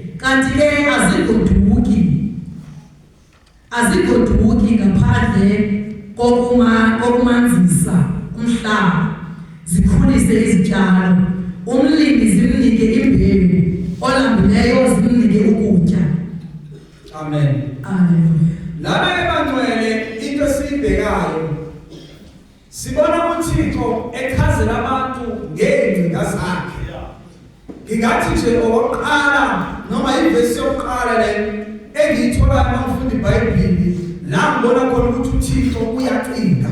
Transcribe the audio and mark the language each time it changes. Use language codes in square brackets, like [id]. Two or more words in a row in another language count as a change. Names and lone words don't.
[xh] Kanti ke azigoduki ngaphandle kokumanzisa umhlaba zikhulise izityalo. Umlimi zimnike imbewu, olambileyo zimnike ukutya. Amen. Hallelujah. [zu] Laba ebangcwele into esibhekayo sibona uThixo echazela ngingathi nje okokuqala noma ivesi yokuqala le engiyithola mangifunda iBhayibheli la ngibona khona ukuthi uThixo uyacinga.